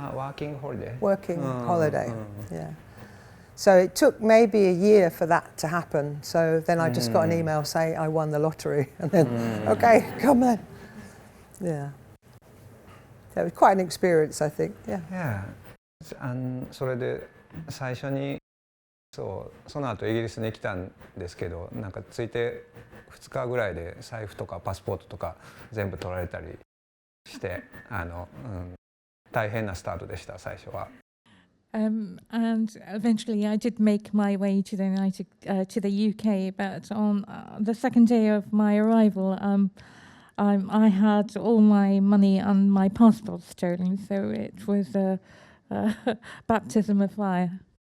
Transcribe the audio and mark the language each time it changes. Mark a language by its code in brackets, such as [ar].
[en] Working holiday. Working holiday, yeah. So it took maybe a year for that to happen. So then I just got an email saying I won the lottery. And then, okay, come then. Yeah. So it was quite an experience, I think, yeah. Yeah. [ja] それで最初にその後イギリスに来たんですけど、なんかついて2日ぐらいで財布とかパスポートとか全部取られたりして、大変なスタートでした最初は。 [en] And eventually I did make my way to the UK, but on the second day of my arrival, I had all my money and my passport stolen, so it was a baptism of fire.